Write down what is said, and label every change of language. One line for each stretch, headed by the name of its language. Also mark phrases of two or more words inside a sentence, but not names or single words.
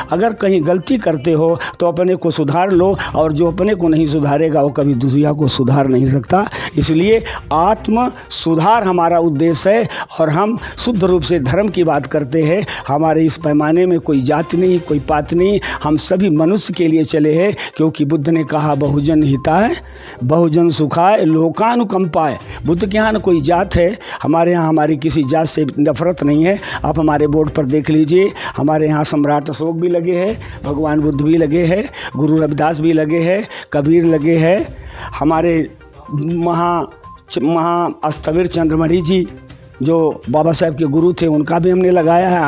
Hindi: अगर कहीं गलती करते हो तो अपने को सुधार लो, और जो अपने को नहीं सुधारेगा वो कभी दूसरा को सुधार नहीं सकता। इसलिए आत्म सुधार हमारा उद्देश्य है, और हम शुद्ध रूप से धर्म की बात करते हैं। हमारे इस पैमाने में कोई जात नहीं, कोई पात नहीं, हम सभी मनुष्य के लिए चले हैं, क्योंकि बुद्ध ने कहा
Pali: बहुजन हिताय बहुजन सुखाय लोकानुकंपाय।
Hindi: बुद्ध के यहाँ न कोई जात है, हमारे यहाँ हमारी किसी जात से नफरत नहीं है। आप हमारे बोर्ड पर देख लीजिए, हमारे यहाँ सम्राट अशोक भी लगे हैं, भगवान बुद्ध भी लगे हैं, गुरु रविदास भी लगे हैं, कबीर लगे हैं, हमारे अस्तवीर चंद्रमणि जी जो बाबा साहब के गुरु थे उनका भी हमने लगाया है।